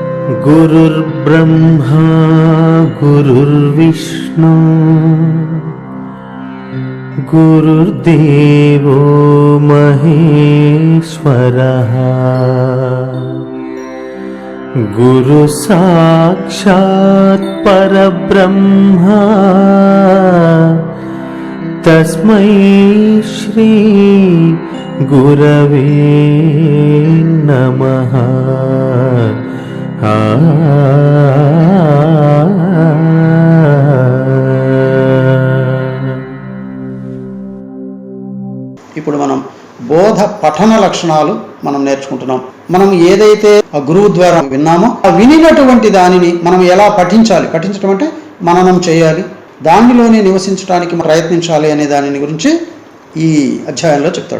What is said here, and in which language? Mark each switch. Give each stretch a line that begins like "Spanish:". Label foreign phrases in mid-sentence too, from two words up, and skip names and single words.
Sanskrit: गुरुर्ब्रह्मा गुरुर्विष्णु गुरुर्देवो महेश्वरः गुरु साक्षात् परब्रह्म तस्मै श्री गुरवे नमः।
Telugu: ఇప్పుడు మనం బోధ పఠన లక్షణాలు మనం నేర్చుకుంటున్నాం. మనం ఏదైతే ఆ గురువు ద్వారా విన్నామో ఆ వినినటువంటి దానిని మనం ఎలా పఠించడం అంటే మననం చేయాలి, దానిలోనే నివసించడానికి ప్రయత్నించాలి అనే దానిని గురించి ఈ అధ్యాయంలో చెప్తాడు.